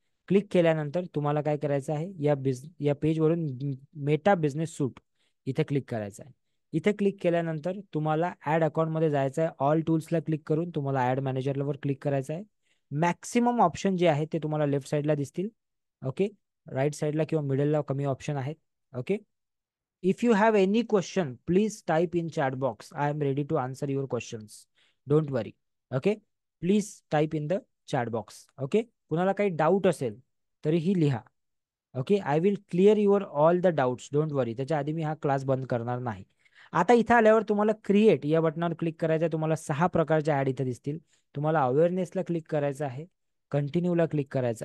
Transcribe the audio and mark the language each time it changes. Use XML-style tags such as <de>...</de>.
<mr>Click केल्यानंतर तुम्हाला काय करायचं आहे, या पेजवरून मेटा बिझनेस सूट इथे क्लिक करायचं आहे. इथे क्लिक केल्यानंतर तुम्हाला ऍड अकाउंटमध्ये जायचं आहे. ऑल टूल्सला क्लिक करून तुम्हाला ऍड मॅनेजरवर क्लिक करायचं आहे. मॅक्सिमम ऑप्शन जे आहेत ते तुम्हाला लेफ्ट साईडला दिसतील. ओके. राईट साईडला किंवा मिडलला कमी ऑप्शन आहेत. Okay.</mr> <en>If you have any question please type in chat box. I am ready to answer your questions. Don't worry. Okay. Please type in the chat box. Okay.</en> <mr>कुणाला काही doubt असेल तरीही लिहा. Okay.</mr> <en>I will clear your all the doubts. Don't worry.</en> <mr>त्याच्या आधी मी हा class बंद करणार नाही. आता इथं आल्यावर तुम्हाला क्रिएट या बटनावर क्लिक करायचं आहे. तुम्हाला 6 प्रकारच्या ऍड इथे दिसतील. तुम्हाला अवेअरनेसला क्लिक करायचं आहे. कंटिन्यूला क्लिक करायचं.</mr>